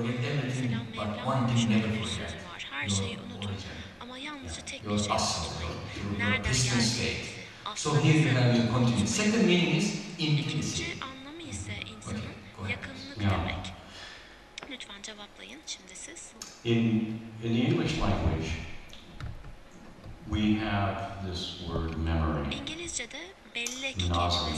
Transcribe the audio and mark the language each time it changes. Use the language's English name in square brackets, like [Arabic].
[Turkish] Mesela Mevlana'nın şöyle bir sözü var, her şeyi unutun ama yalnızca tek bir şey unutmayın. Nereden geldiğinizi, aslında İkinci anlamı ise insanın yakınlık demek. Lütfen cevaplayın şimdi siz. [English] In the English language, we have this word memory. [Turkish] İngilizce'de bellek kelimesi var.